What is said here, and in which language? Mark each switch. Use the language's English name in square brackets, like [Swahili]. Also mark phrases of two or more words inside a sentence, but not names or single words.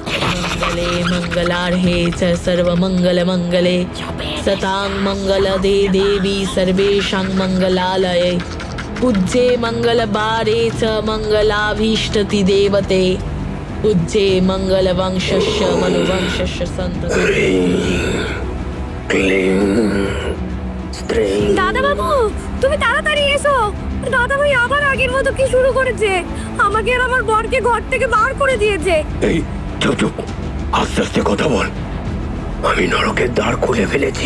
[Sanskrit] मंगले मंगलार्हे च सर्वमंगलमंगले सतां मंगलदे देवी सर्वेषां मंगलालये पूज्ये मंगलबारे च मंगलाभीष्टति देवते पूज्ये मंगलवंशस्य मनुवंशस्य सन्तते। [Bangla] দাদা বাবু, তুমি তাড়াতাড়ি এসো। দাদা ভাই আবার আগের মতো কি শুরু করেছে? আমাকে আর আমার বরকে ঘর থেকে বার করে দিয়েছে। এই চুপ চুপ, আস্তে আস্তে কথা বল। আমি নরকের দ্বার খুলে ফেলেছি।